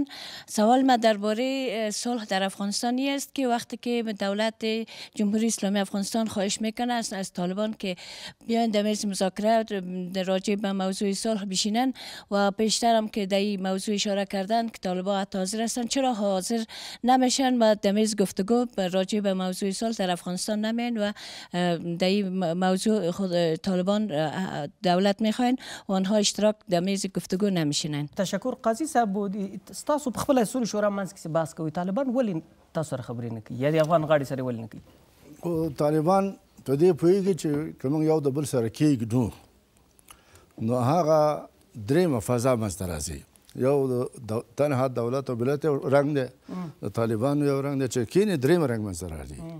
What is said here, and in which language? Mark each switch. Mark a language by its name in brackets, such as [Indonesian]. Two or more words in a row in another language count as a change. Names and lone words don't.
[Persian] سوال ما درباره صلح در افغانستانی است که وقتی که دولت جمهوری اسلامی افغانستان خواهش میکنه از طالبان که بیاین در میز مذاکره راجع به موضوع صلح بشینن و پیشتر هم که در این موضوع اشاره کردن که طالبان حاضر هستن، چرا حاضر نمیشن و در میز گفتگو راجع به موضوع صلح در افغانستان نمیان و در این موضوع خود طالبان دولت میخواین و آنها اشتراک در میز گفتگو نمیشینن. [Pashto] تشکر قاضي صاحب تاسو په خپل اصول شورا منځ کې بحث کوي طالبان ولې تاسو سره خبرې نه کوي یا د افغان غاړې سره ولې نه کوي؟ طالبان په دې پوهېږي چې که موږ یو د بل سره کېږدو نو هغه درېیمه فضا منځته راځي. یو د تنها دولت او ملت رنګ دی، د طالبانو یو رنګ دی چې کینې درېیم رنګ منځته راځي.